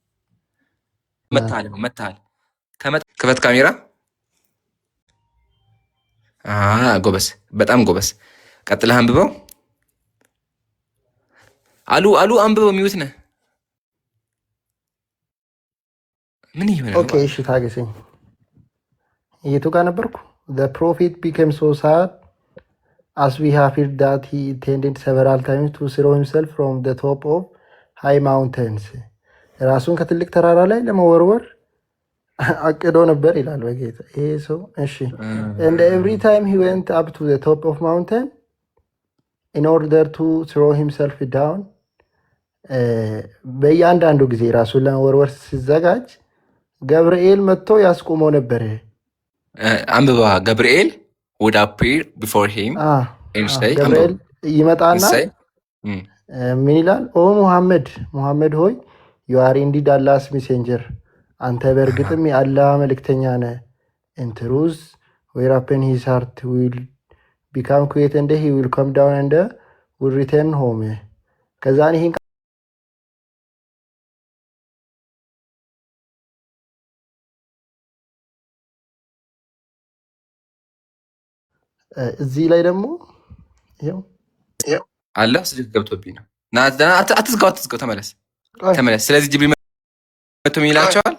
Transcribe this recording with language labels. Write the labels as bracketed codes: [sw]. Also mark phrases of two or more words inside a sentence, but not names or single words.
[am] መታል ክፈት ካሜራ። ጎበስ፣ በጣም ጎበስ። ቀጥለህ አንብበው። አሉ አንብበው። ሚዩት ነህ። ምን ይሆናል? ኦኬ እሺ ታገሰኝ። የቱ ጋር ነበርኩ? [en] the prophet became so sad as we have heard that he intended several times to throw himself from the top of high mountains [am] ራሱን ከትልቅ ተራራ ላይ ለመወርወር አቅዶ ነበር ይላል በጌታ ይሄ ሰው። [en] እሺ and every time he went up to the top of mountain in order to throw himself down [am] በእያንዳንዱ ጊዜ ራሱን ለመወርወር ሲዘጋጅ ገብርኤል መጥቶ ያስቆመው ነበር። [en] አንብባ። ገብርኤል would appear before him and say [am] ገብርኤል ይመጣና ምን ይላል? ኦ ሙሐመድ ሆይ [en] you are indeed Allah's messenger [am] አንተ በእርግጥም የአላህ መልእክተኛ ነህ። [en] in truth whereupon his heart will become quiet and he will come down and will return home [am] ከዛን ይሄን እዚህ ላይ ደግሞ ይሄው አለ ስልክ ገብቶብኝ ነው። አትዝጋው፣ ተመለስ። ስለዚህ ጅብሪል መጥቶ ምን ይላቸዋል?